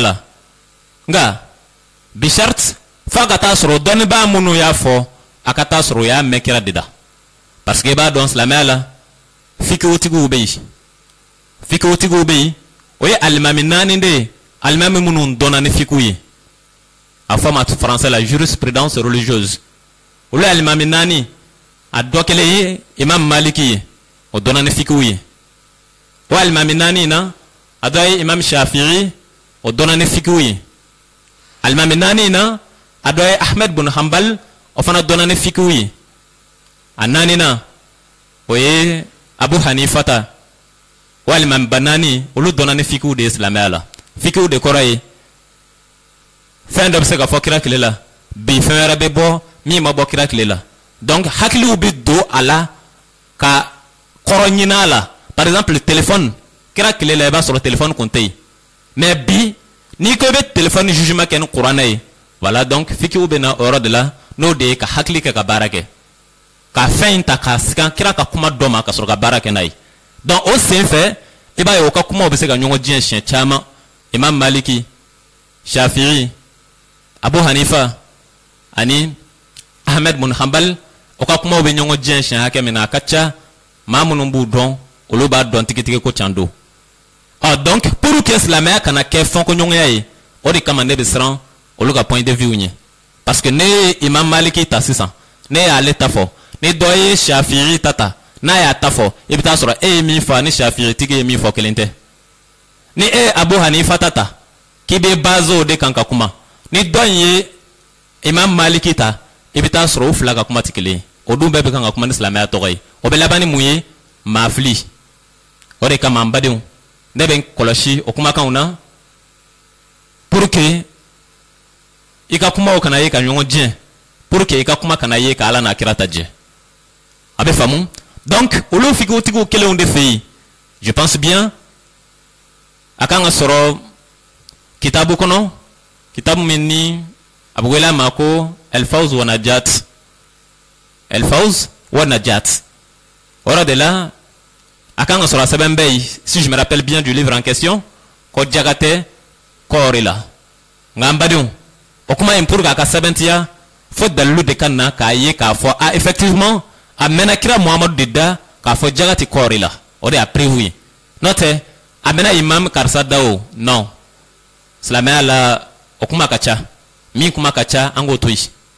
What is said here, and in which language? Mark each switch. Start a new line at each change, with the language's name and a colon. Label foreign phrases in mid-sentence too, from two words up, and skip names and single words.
Bambara: la nka bishart f'a ka taa sɔrɔ dɔnnibaa minnu y'a fɔ a ka taa sɔrɔ o y'a mɛn kira de da
French: parce que
Bambara: i b'a dɔn silamɛya la fikiwutigiw bɛ yen fikiwutigiw bɛ yen o ye alimami naani de ye alimami minnu dɔnna ni fikiw ye a fɔ ma français la jurisprudence religieuse olu ye alimami naani a dɔ kelen ye imam maliki ye o dɔnna ni fikiw ye o alimami naani na a dɔ ye imam shafi'i o dɔnna ni fikiw ye alimami naani na a dɔ ye ahmed bun hanbal o fana dɔnna ni fikiw ye a naani na o ye abu hanifata o alimami ba naani olu dɔnna ni fikiw de ye silamɛya la fikiw de kɔrɔ ye fɛn dɔ bɛ se ka fɔ kira tile la bi fɛn wɛrɛ bɛ bɔ min ma bɔ kira tile la donc hakiliw bɛ don a la ka kɔrɔ ɲini a la
French: par exemple
Bambara: téléphone kira tile la i b'a sɔrɔ téléphone kun tɛ yen mais bi n'i ko i bɛ téléphone jugement kɛ ni kuranɛ ye
French: voilà donc
Bambara: fikiw bɛ na o yɔrɔ de la n'o de ye ka hakili kɛ ka baara kɛ ka fɛn in ta k'a sigan kira ka kuma dɔ ma ka sɔrɔ ka baara kɛ n'a ye donc o sen fɛ i b'a ye o ka kumaw bɛ se ka ɲɔgɔn diɲɛ siɲɛ caman imam maliki shafi'i abu hanifa ani ahmed bun hanbal o ka kumaw bɛ ɲɔgɔn diɲɛ siɲɛ hakɛ min na a ka ca maa minnu b'u dɔn olu b'a dɔn tigitigi ko can don
French: donc pour que
Bambara: silamɛya kana kɛ fɔnkoɲɔgɔnya ye o de kama ne bɛ siran olu ka
French: point de vue
Bambara: ɲɛ
French: parce que
Bambara: ne ye imam maliki ta sisan ne y'ale ta fɔ ni dɔ ye shafi'i ta n'a y'a ta fɔ i bɛ taa sɔrɔ e ye min fɔ ni shafi'i tigi ye min fɔ kelen tɛ ni e ye abu hanifa ta k'i bɛ base o de kan ka kuma ni dɔ in ye imam maliki ta i bɛ taa sɔrɔ o fila ka kuma tɛ kelen ye o dun bɛɛ bɛ kan ka kuma ni silamɛya tɔgɔ ye o bɛ laban ni mun ye maafili o de kama n badenw ne bɛ n kɔlɔsi o kumakanw na
French: pour que
Bambara: i ka kumaw kana ye ka ɲɔgɔn tiɲɛ
French: pour que
Bambara: i ka kuma kana ye ka ala n'a kira ta jɛ a bɛ faamu donc olu fikiwtigiw kelenw de fɛ yen
French: je pense bien
Bambara: a kan ka sɔrɔ kitabu kɔnɔ kitabu min ni a bɛ wele a ma ko elfawz wa najat elfawz wa najat o yɔrɔ de la a kan ka sɔrɔ a sɛbɛn bɛ yen
French: si je me rappelle bien du livre en question
Bambara: ko jaga tɛ kɔɔri la nka n badenw o kuma in pour que a ka sɛbɛntiya fo dalilu de ka na k'a ye k'a fɔ
French: ah effectivement
Bambara: a mɛnna kira muhamadu de da k'a fɔ jaga tɛ kɔɔri la o de y'a prévu ye n'o tɛ a mɛnna imam karisa da o non silamɛya la o kuma ka ca min kuma ka ca an k'o to yen